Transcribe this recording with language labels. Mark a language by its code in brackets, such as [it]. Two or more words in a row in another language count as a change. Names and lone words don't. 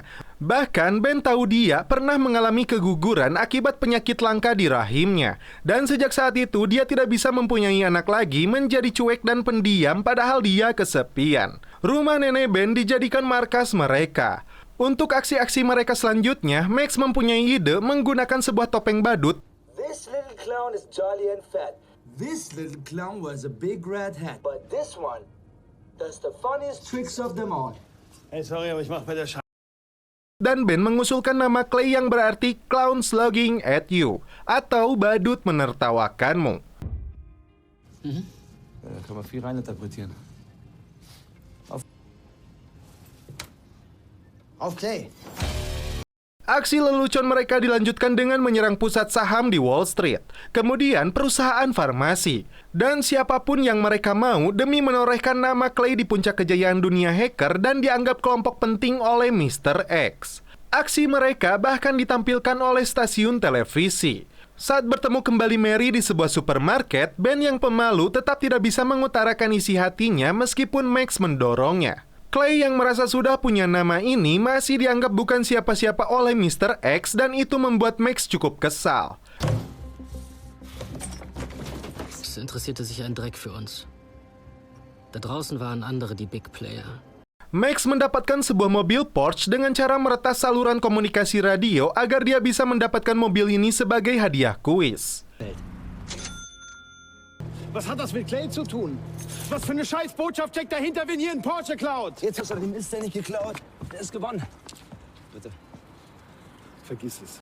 [id] Bahkan Ben tahu dia pernah mengalami keguguran akibat penyakit langka di rahimnya. Dan sejak saat itu dia tidak bisa mempunyai anak lagi, menjadi cuek dan pendiam padahal dia kesepian. Rumah nenek Ben dijadikan markas mereka. Untuk aksi-aksi mereka selanjutnya, Max mempunyai ide menggunakan sebuah topeng badut. [en] This little clown is jolly and fat, This little clown wears a big red hat. but this one does the funniest Tricks of them all. Hey, sorry, [de] aber ich mach bei der [id] Dan Ben mengusulkan nama Clay yang berarti [en] Clown Slugging at You, [id] atau badut menertawakanmu. [de] Kann man viel reininterpretieren. Auf Clay. [id] Aksi lelucon mereka dilanjutkan dengan menyerang pusat saham di Wall Street, kemudian perusahaan farmasi, dan siapapun yang mereka mau demi menorehkan nama Clay di puncak kejayaan dunia hacker dan dianggap kelompok penting oleh Mr. X. Aksi mereka bahkan ditampilkan oleh stasiun televisi. Saat bertemu kembali Mary di sebuah supermarket, Ben yang pemalu tetap tidak bisa mengutarakan isi hatinya meskipun Max mendorongnya. Clay yang merasa sudah punya nama ini masih dianggap bukan siapa-siapa oleh Mr. X dan itu membuat Max cukup kesal. [de] Es interessierte sich ein Dreck für uns. Da draußen waren andere die [en] Big Player. [id] Max mendapatkan sebuah mobil Porsche dengan cara meretas saluran komunikasi radio agar dia bisa mendapatkan mobil ini sebagai hadiah kuis. [de] Was hat das mit Clay zu tun? Was für eine Scheißbotschaft steckt dahinter, wenn hier ein Porsche klaut? Jetzt hast du den Mist, der nicht geklaut. Der ist gewonnen. Bitte. Vergiss es.